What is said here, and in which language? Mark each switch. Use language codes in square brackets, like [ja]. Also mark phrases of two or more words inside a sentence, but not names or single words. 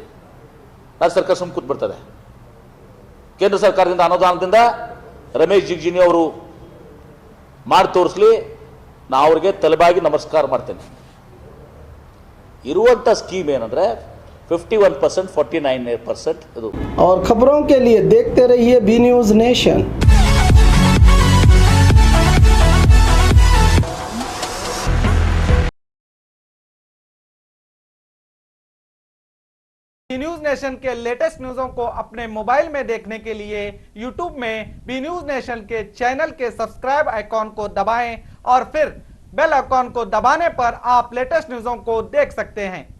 [kn] ರಾಜ್ಯ ಸರ್ಕಾರ ಸುಮ್ಮ ಕೂತ್ಬಿಡ್ತದೆ. ಕೇಂದ್ರ ಸರ್ಕಾರದಿಂದ ಅನುದಾನದಿಂದ ರಮೇಶ್ ಜಿಗಜಿಣಗಿ ಅವರು ಮಾಡಿ ತೋರಿಸ್ಲಿ, ನಾ ಅವ್ರಿಗೆ ತಲೆಬಾಗಿ ನಮಸ್ಕಾರ ಮಾಡ್ತೇನೆ. ಇರುವಂಥ ಸ್ಕೀಮ್ ಏನಂದ್ರೆ 51%, 49% ಇದು. [hi] और खबरों के लिए देखते रहिए बी न्यूज नेशन। न्यूज नेशन के लेटेस्ट न्यूज़ों को अपने मोबाइल में देखने के लिए यूट्यूब में बी न्यूज नेशन के चैनल के [en] subscribe icon [hi] को दबाएं और फिर [en] bell icon [hi] को दबाने पर आप लेटेस्ट न्यूज़ों को देख सकते हैं।